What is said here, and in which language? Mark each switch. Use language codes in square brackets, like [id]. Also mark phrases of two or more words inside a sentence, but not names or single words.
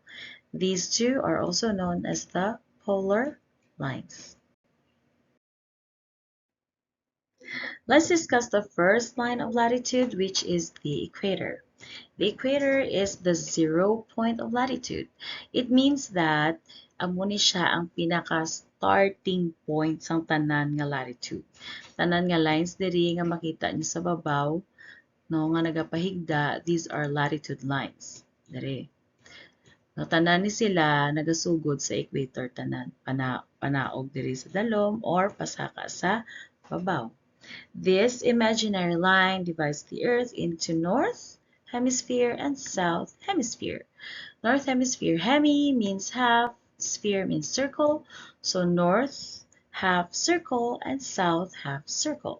[en] These two are also known as the polar lines. Let's discuss the first line of latitude, which is the equator. The equator is the 0 point of latitude. It means that [hil] amo ni siya ang pinaka-starting point sang tanan nga latitude. Tanan nga lines diri nga makita niyo sa babaw, no, nga nagapahigda, [en] these are latitude lines. [hil] Diri. No, tanan ni sila nagasugod sa equator tanan, panaog diri sa dalom or pasaka sa babaw. [en] This imaginary line divides the Earth into North Hemisphere and South Hemisphere. North Hemisphere, hemi means half, sphere means circle, so North half circle and South half circle.